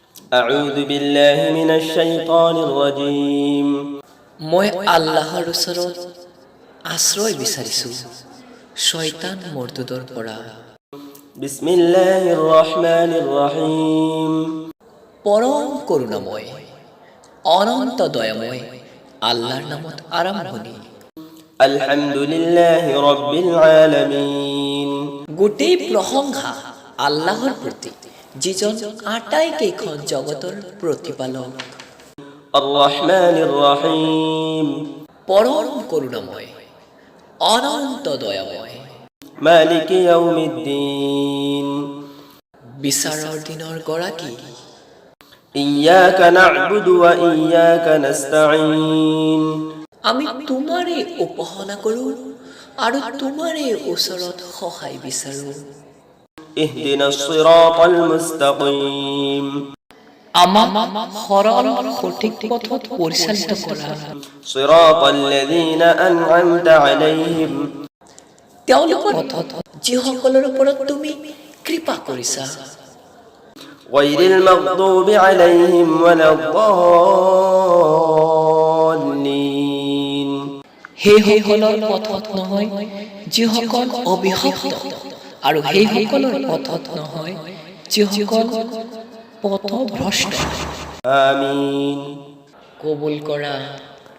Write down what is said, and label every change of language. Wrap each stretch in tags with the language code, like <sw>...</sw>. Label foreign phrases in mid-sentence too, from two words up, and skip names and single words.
<ar>أعوذ بالله من الشيطان الرجيم</ar> <as>মই আল্লাহৰ ওচৰত আশ্ৰয় বিচাৰিছোঁ শয়তান মৰ্দুদৰ পৰা।</as> <ar>بسم الله الرحمن الرحيم</ar> <as>পৰম করুণাময় অনন্ত দয়াময় আল্লাহৰ নামত আৰম্ভণি।</as> <ar>الحمد لله رب العالمين</ar> <as>গোটেই প্ৰশংসা আল্লাহৰ প্ৰতি যিজন আটাইকেইখন জগতৰ প্ৰতিপালক।</as> <ar>الرحمن الرحيم</ar> <as>পৰম করুণাময় অনন্ত দয়াময়</as> <ar>مالك يوم الدين</ar> <as>বিচাৰৰ দিনৰ গৰাকী।</as> <ar>إياك نعبد وإياك نستعين</ar> <as>আমি তোমাৰে উপাসনা কৰোঁ আৰু তোমাৰে ওচৰত সহায় বিচাৰোঁ।</as> <ar>اهدنا الصراط المستقيم</ar> <as>আমাক সৰল সঠিক পথত পৰিচালিত কৰা।</as> <ar>صراط الذين أنعمت عليهم</ar> <as>তেওঁলোকৰ পথত যিসকলৰ ওপৰত তুমি কৃপা কৰিছা।</as> <ar>غير المغضوب عليهم ولا الضالين</ar> <as>সেইসকলৰ পথত নহয় যিসকল অভিশপ্ত, আৰু সেইসকলৰ পথত নহয় যিসকল পথভ্ৰষ্ট।</as> <ar>آمين</ar> <as>কবুল কৰা।</as>